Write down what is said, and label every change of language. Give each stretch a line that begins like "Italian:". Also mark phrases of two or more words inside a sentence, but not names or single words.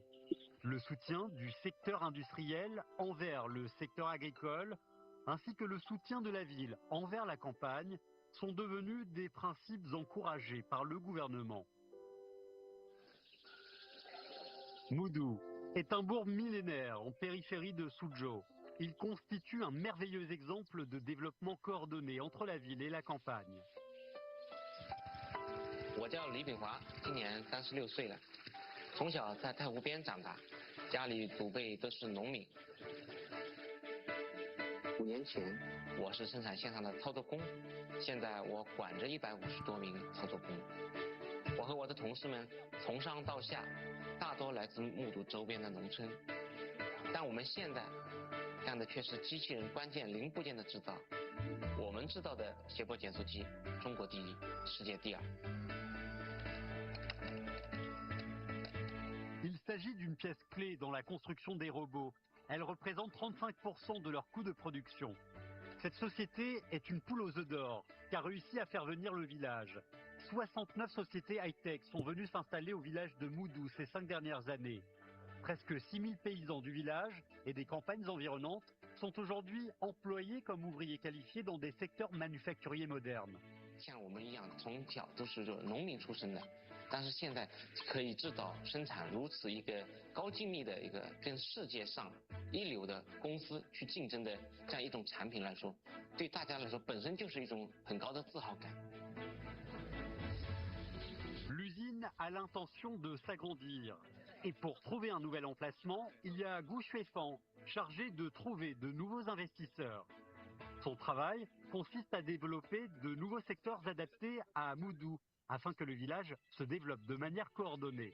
French: Le soutien du secteur industriel envers le secteur agricole, ainsi que le soutien de la ville envers la campagne, sont devenus des principes encouragés par le gouvernement. Mudu est un bourg millénaire en périphérie de Suzhou. Il constitue un merveilleux exemple de développement coordonné entre la ville et la campagne.
Chinese: 我叫李炳华，今年36岁了，从小在太湖边长大，家里祖辈都是农民。5年前，我是生产线上的操作工，现在我管着150多名操作工。我和我的同事们从上到下，大多来自木渎周边的农村，但我们现在干的却是机器人关键零部件的制造。我们制造的斜坡减速机，中国第一，世界第2。
French: s'agit d'une pièce clé dans la construction des robots. Elle représente 35% de leur coût de production. Cette société est une poule aux œufs d'or, qui a réussi à faire venir le village. 69 sociétés high-tech sont venues s'installer au village de Moudou ces 5 dernières années. Presque 6000 paysans du village et des campagnes environnantes sont aujourd'hui employés comme ouvriers qualifiés dans des secteurs manufacturiers modernes.
Chinese: 像我们一样，从小都是农民出身的，但是现在可以制造生产如此一个高精密的一个跟世界上一流的公司去竞争的这样一种产品来说，对大家来说本身就是一种很高的自豪感。
French: L'usine a l'intention de s'agrandir. Et pour trouver un nouvel emplacement, il y a Gu Xuefan, chargé de trouver de nouveaux investisseurs. Son travail consiste à développer de nouveaux secteurs adaptés à Moudou, afin que le village se développe de manière coordonnée.